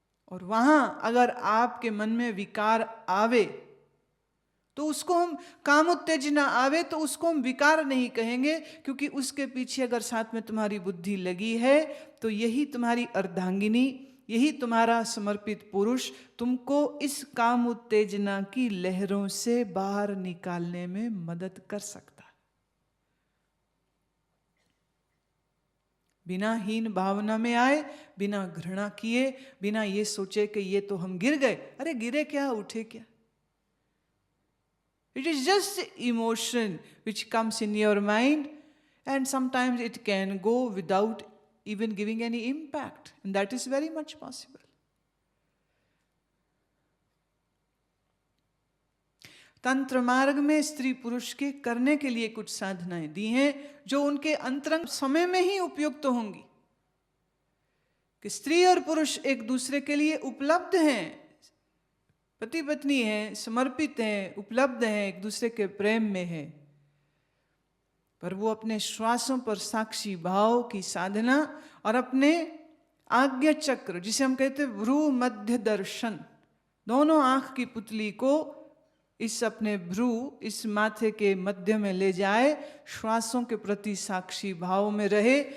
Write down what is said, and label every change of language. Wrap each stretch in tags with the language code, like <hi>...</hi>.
<hi>और वहां अगर आपके मन में विकार आवे तो उसको हम, काम उत्तेजना आवे तो उसको हम विकार नहीं कहेंगे, क्योंकि उसके पीछे अगर साथ में तुम्हारी बुद्धि लगी है तो यही तुम्हारी अर्धांगिनी, यही तुम्हारा समर्पित पुरुष तुमको इस काम उत्तेजना की लहरों से बाहर निकालने में मदद कर सकता है। बिना हीन भावना में आए, बिना घृणा किए, बिना ये सोचे कि ये तो हम गिर गए, अरे गिरे क्या, उठे क्या।</hi> <en>It is just emotion which comes in your mind, and sometimes it can go without even giving any impact, and that is very much possible.</en> <hi>तंत्र मार्ग में स्त्री पुरुष के करने के लिए कुछ साधनाएं दी हैं जो उनके अंतरंग समय में ही उपयुक्त होंगी, कि स्त्री और पुरुष एक दूसरे के लिए उपलब्ध हैं, पति पत्नी हैं, समर्पित हैं, उपलब्ध हैं, एक दूसरे के प्रेम में हैं, पर वो अपने श्वासों पर साक्षी भाव की साधना और अपने आज्ञा चक्र, जिसे हम कहते हैं भ्रू मध्य दर्शन, दोनों आंख की पुतली को इस अपने भ्रू, इस माथे के मध्य में ले जाए, श्वासों के प्रति साक्षी भाव में रहे।</hi>